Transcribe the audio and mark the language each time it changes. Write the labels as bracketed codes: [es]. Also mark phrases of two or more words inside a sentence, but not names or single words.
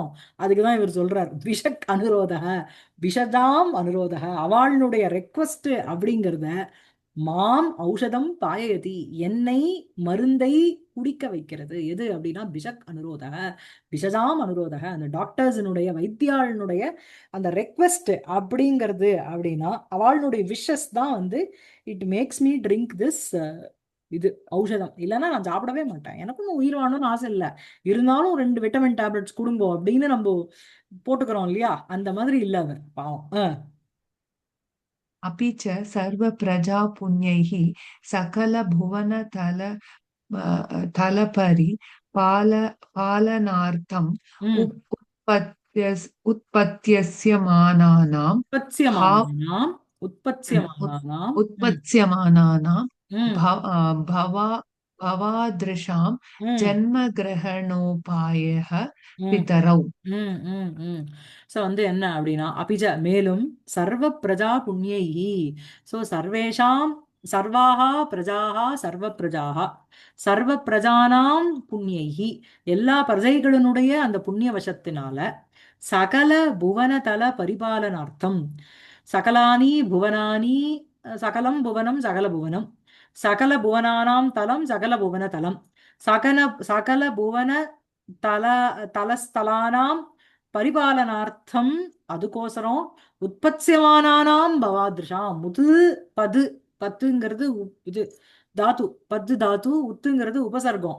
[ta] அதுக்குதான் இவர் சொல்றார் [sa] भिषक् अनुरोधक, भिषताम् अनुरोधक, [ta] அவளுடைய ரெக்வஸ்ட் அப்படிங்கிறத [sa] माम् औषधम् पाययति, [ta] என்னை மருந்தை குடிக்க வைக்கிறது. எது அப்படின்னா [sa] भिषक् अनुरोधक, भिषजाम् अनुरोधक, [ta] அந்த டாக்டர்ஸினுடைய வைத்தியாளனுடைய அந்த ரெக்வெஸ்ட் அப்படிங்கிறது அப்படின்னா அவளுடைய விஷஸ் தான் வந்து [en] it makes me drink this [ta] இது ஔஷதம். இல்லைன்னா நான் சாப்பிடவே மாட்டேன். எனக்கும் உயிர் வாழணும்னு ஆசை இல்லை, இருந்தாலும் 2 [en] vitamin tablets [ta] கொடுங்கோ அப்படின்னு நம்ம போட்டுக்கிறோம் இல்லையா, அந்த மாதிரி இல்ல அவர் பாவம். [sa] अपि च सर्वप्रजापुण्यैः सकलभुवनतल तलपरि पालनार्थम् ம் उत्पत्स्यमानानां उत्पत्यमानानाम् उत्पत्यमानानाम् ம் उत्पत्स्यमानानां ம் भवादृशां ம் जन्मग्रहणोपायः ம் पितरौ. [ta] ம் ம் ம் ஸோ வந்து என்ன அப்படின்னா அபிஜ மேலும் [sa] सर्व प्रजा पुण्यैः, [ta] ஸோ சர்வேஷாம் [sa] सर्वाः प्रजाः सर्व प्रजाः सर्व प्रजानाम् पुण्यैः, [ta] எல்லா பிரஜைகளினுடைய அந்த புண்ணிய [sa] வசத்தினால सकल भुवनतल परिपालनार्थम्, सकलानि भुवनानि सकलम् भुवनम् सकल भुवनम् सकल भुवनानाम् तलम् सकल भुवन तलम् सकल सकल भुवन तल तलस्थलानाम् परिपालनार्थम्, அதுக்கோசரம் उत्पत्यमानानाम् भवादृशाम्, [ta] முது பது பத்துங்கிறது இது தாத்து, பத்து தாத்து, உத்துங்கிறது உபசர்க்கம்.